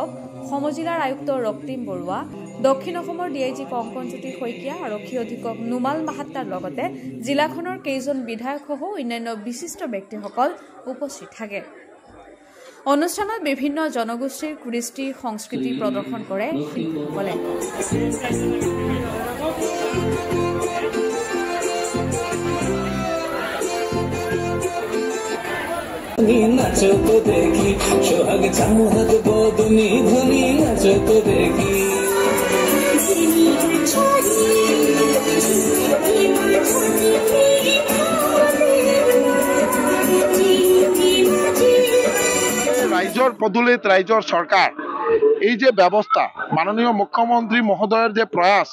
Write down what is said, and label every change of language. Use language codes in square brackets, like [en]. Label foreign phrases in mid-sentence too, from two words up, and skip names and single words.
[as] সমজিলাৰ আয়ুক্ত ৰক্তিম বৰুৱা দক্ষিণ অসমৰ ডিআইজি কংকনজ্যোতি শইকীয়া আৰক্ষী অধীক্ষক নুমাল মাহাত্তাৰ লগতে জিলাখনৰ কেইজন বিধায়কসহ অন্যান্য বিশিষ্ট ব্যক্তিসকল উপস্থিত থাকে অনুষ্ঠানত বিভিন্ন জনগোষ্ঠীৰ কৃষ্টি সংস্কৃতি প্ৰদৰ্শন কৰে শিল্পীসকলে [bho] नाचो तो देखी सोहाग चाहत बदनी धनी नाचो तो देखी [as] রাইজৰ পদূলিত ৰাইজৰ চৰকাৰ এই যে ব্যৱস্থা মাননীয় মুখ্যমন্ত্ৰী মহোদয়ৰ যে প্ৰয়াস